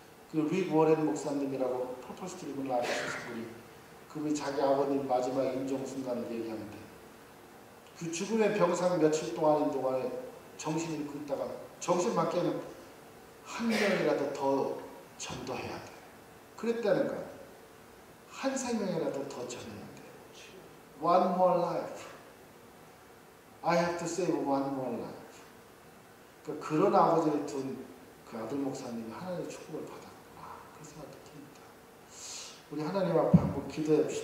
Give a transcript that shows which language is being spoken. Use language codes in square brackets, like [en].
[ko] 그 릭 워렌 목사님이라고 퍼포스 드림을 나가신 분이 그분이 자기 아버님 마지막 임종 순간을 얘기하는데 그 죽음의 병상 며칠 동안인 동안에 정신을 잃고 있다가 정신만 깨면 한 명이라도 더 전도해야 돼. 그랬다는 거야. 한 생명이라도 더 전해야 돼. [en] One more life. I have to save one more life. [ko] 그러니까 그런 아버지를 둔 그 아들 목사님이 하나님의 축복을 받았구나. 그 생각이 듭니다. 우리 하나님 앞에 한번 기도해 봅시다.